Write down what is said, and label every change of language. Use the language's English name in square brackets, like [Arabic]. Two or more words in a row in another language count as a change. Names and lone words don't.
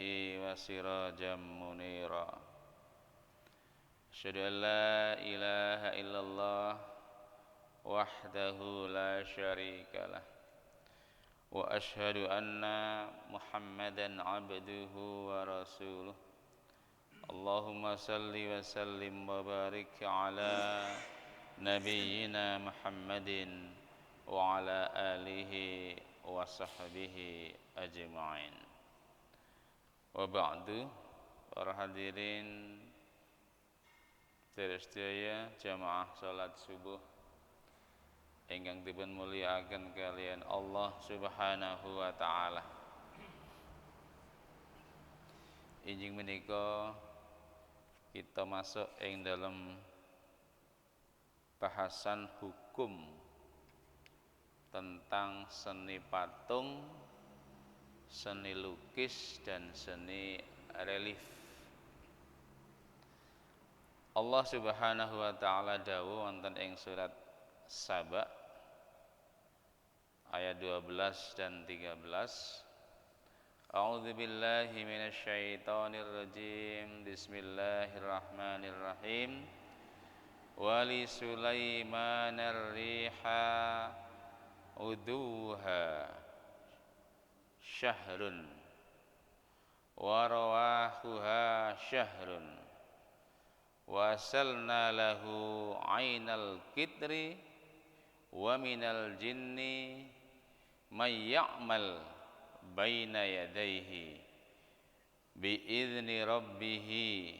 [Arabic] وسراجا منيرا أشهد أن لا إله إلا الله وحده لا شريك له وأشهد أن محمدا عبده ورسوله اللهم صل وسلم وبارك على نبينا محمد وعلى آله وصحبه أجمعين. وبعد, [Javanese] para hadirin sedaya jamaah salat subuh ingkang dipun mulyakaken kalian [Arabic] الله سبحانه وتعالى. [Javanese] Injing menika [Indonesian] kita masuk ing dalam bahasan hukum tentang seni patung, seni lukis dan seni relief. [Arabic] الله سبحانه وتعالى [Javanese] dawuh wonten ing surat Saba ayat 12 dan 13. [Arabic] أعوذ بالله من الشيطان الرجيم. Bismillahirrahmanirrahim. ولسليمان الريح غدوها شهر ورواحها شهر وأسلنا له عين القطر ومن الجن من يعمل بين يديه بإذن ربه